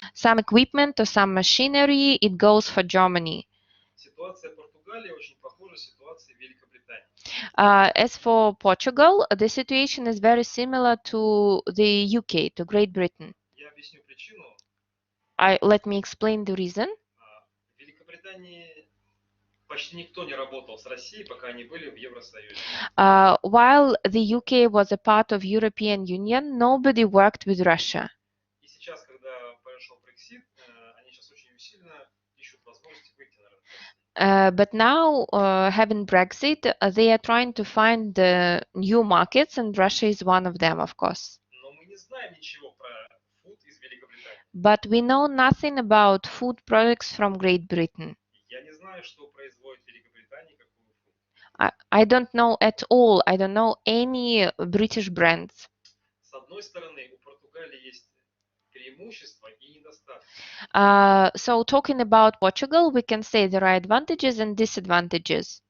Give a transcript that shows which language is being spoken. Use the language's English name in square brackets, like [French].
[English] Some equipment or some machinery, it goes for Germany. [Russian] Ситуация Португалии очень похожа ситуации Великобритании. [English] As for Portugal, the situation is very similar to the UK, to Great Britain. [Russian] Я объясню причину. [English] Let me explain the reason. [Russian] В Великобритании почти никто не работал с Россией, пока они были в Евросоюзе. [English] While the UK was a part of European Union, nobody worked with Russia. [Russian] И сейчас, когда произошел Brexit, они сейчас очень усиленно ищут возможности выйти на рынок России. [English] But now, having Brexit, they are trying to find new markets, and Russia is one of them, of course. [Russian] Но мы не знаем ничего про фуд из Великобритании. [English] But we know nothing about food products from Great Britain. [Russian] Я не знаю, что производит Великобритания, какую фуд. [English] I don't know at all. I don't know any British brands. [Russian] С одной стороны, у Португалии есть преимущества и недостатки. [English] So talking about Portugal, we can say there are advantages and disadvantages.